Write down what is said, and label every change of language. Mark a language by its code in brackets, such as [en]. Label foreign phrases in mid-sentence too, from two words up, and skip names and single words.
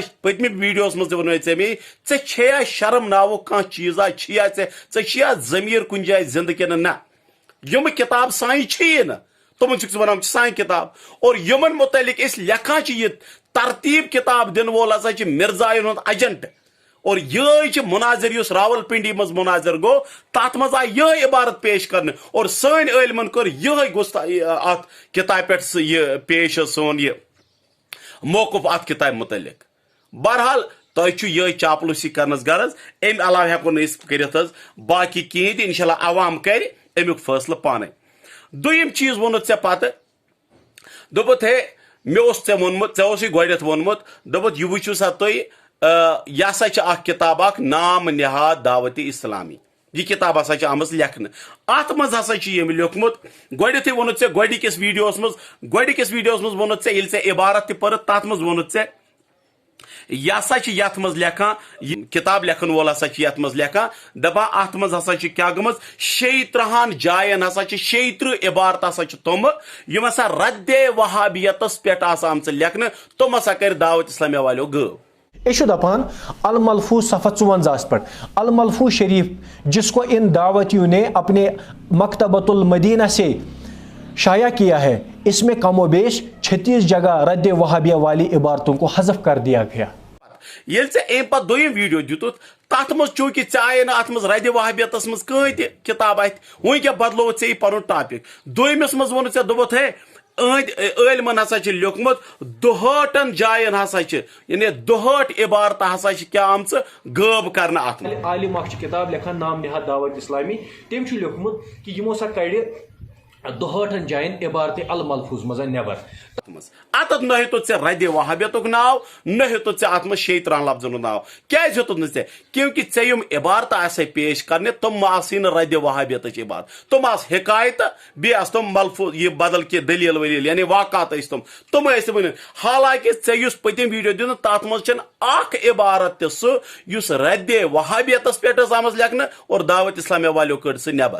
[ks] پٔتمہِ ویڈیوس منٛز تہِ ووٚنمے ژےٚ مے ژےٚ چھےٚ شرم ناوُک کانٛہہ چیٖزا چھِیا ژےٚ چھِیا ضمیٖر کُنہِ جایہِ زندٕ کِنہٕ نہ، یِم کتاب سانہِ چھِیی نہٕ تِمن چھُکھ ژٕ ونان چھِ سانہِ کتاب، اور یِمن متعلق أسۍ لیکھان چھِ یہِ ترتیٖب کتاب دِنہٕ وول ہسا چھِ مرزاین ہُنٛد ایجنٹ، اور یہ مناظر یُس راول پنڈی مز مناظر گو تات مز آئی یہ عبارت پیش کرنے، اور سن علمن کر یہ ات کتاب پہ یہ پیش سون یہ موقف ات کتاب متعلق، بہرحال تہ یہ چاپلوسی کرنس غرض، ام علاوہ ہیکو نا کرت باقی کہین تہ انشاءاللہ عوام کر امیک فیصلہ پانے۔ دویم چیز وونت ژے پتہ دوپت ہے مے اوس ژے وونمت، ژے اوسُے گۄڈنیتھ وونمت، دوپت یہ وٕچھِو سا تُہۍ یہ ہسا اخ کتاب اخ نام نہاد دعوت اسلامی، یہ کتاب ہسا آمٕژ لیکھنہٕ، ات مز ہسا یٔمۍ لیوٚکھمُت گۄڈنیتھٕے ووٚنُتھ ژےٚ گۄڈنِکِس ویڈیوس منٛز ووٚنُتھ ژےٚ ییٚلہِ ژےٚ عبارت تہِ پٔرٕتھ تتھ منٛز ووٚنُتھ ژےٚ یہ ہسا یتھ منٛز لیکھان، کتاب لیکھن وول ہسا یتھ منٛز لیکھان دپان اتھ منٛز ہسا کیٛاہ گٔمٕژ 36 جاین ہسا 36 عبارت ہسا تِمہٕ یِم ہسا رد وہابیتس پٮ۪ٹھ آسہٕ آمژٕ لیکھنہٕ، تِم ہسا کرِ دعوت اسلامیہ والیو غٲب۔ [ur] یہ دپان الملفوظ صفحہ 54 پر الملفوظ شریف جس کو ان دعوتیوں نے اپنے مکتبۃ المدینہ سے شائع کیا ہے، اس میں کم و بیش 36 جگہ رد وہابیہ والی عبارتوں کو حذف کر دیا گیا۔ [ks] ییٚلہِ ژےٚ اَمہِ پتہٕ دوٚیِم ویڈیو دِتُتھ تتھ منٛز چوٗنٛکہِ ژےٚ آیے نہٕ اتھ منٛز رد وہابیتس منٛز کٕہٕنۍ تہِ کتاب اتھِ، وۄنۍ کیٛاہ بدلووُتھ ژےٚ یہِ پنُن ٹاپک، دوٚیمِس منٛز ووٚنُتھ ژےٚ دوٚپُتھ ہے عالمن ہسا لیوٚکھمُت 62 جاین ہسا یعنی 62 عبارت ہسا کیا آمژٕ غٲب کرنہٕ اتھ منٛز۔ عالم اکھ چھُ کتاب لیکھان نام نہاد دعوت اسلامی، تٔمۍ چھُ لیوٚکھمُت کہ یمو سا کڑِ 62 جاین عبارت الملفوظ مز نٮ۪بر، اتھ نہ ہیوٚتُتھ ژےٚ رد وہابیتُک ناو نہ ہیوٚتُتھ ژےٚ اتھ منٛز 36 لفظن ہُنٛد ناو، کیٛازِ ہیوٚتُتھ نہٕ ژےٚ؟ کیونکہ ژےٚ یِم عبارت آسے پیش کرنہِ تِم آسٕے نہٕ رد وہابیتٕچ عبارت، تِم آسہٕ حکایتہٕ بیٚیہِ آسہٕ تِم ملفوظ یہ بدل کینٛہہ دلیل ولیل یعنی واقعات ٲسۍ تِم ٲسۍ ؤنِتھ، حالانکہ ژےٚ یُس پٔتِم ویڈیو دِتُتھ تتھ منٛز چھنہٕ اکھ عبارت تہِ سُہ یُس رد وہابیتس پٮ۪ٹھ ٲس آمٕژ لیکھنہٕ اور دعوت اسلامیہ والیو کٔڑ سُہ نٮ۪بر۔